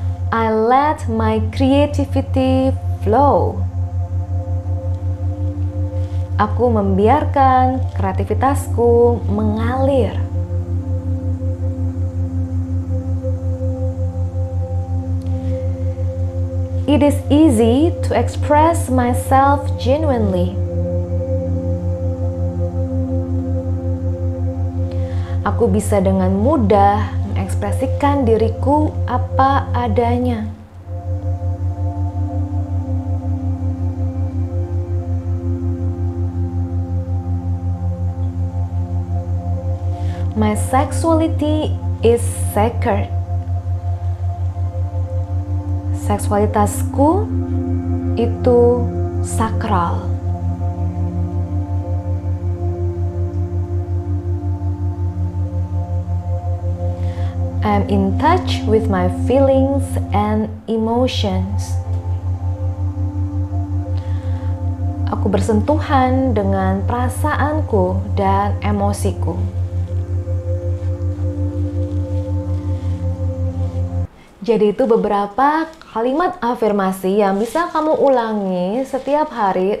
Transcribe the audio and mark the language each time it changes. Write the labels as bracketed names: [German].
[English] I let my creativity flow. [Indonesian] Aku membiarkan kreativitasku mengalir. [English] It is easy to express myself genuinely. [Indonesian] Aku bisa dengan mudah mengekspresikan diriku apa adanya. [English] My sexuality is sacred. [Indonesian] Seksualitasku itu sakral. [English] I'm in touch with my feelings and emotions. [Indonesian] Aku bersentuhan dengan perasaanku dan emosiku. Jadi itu beberapa kalimat afirmasi yang bisa kamu ulangi setiap hari.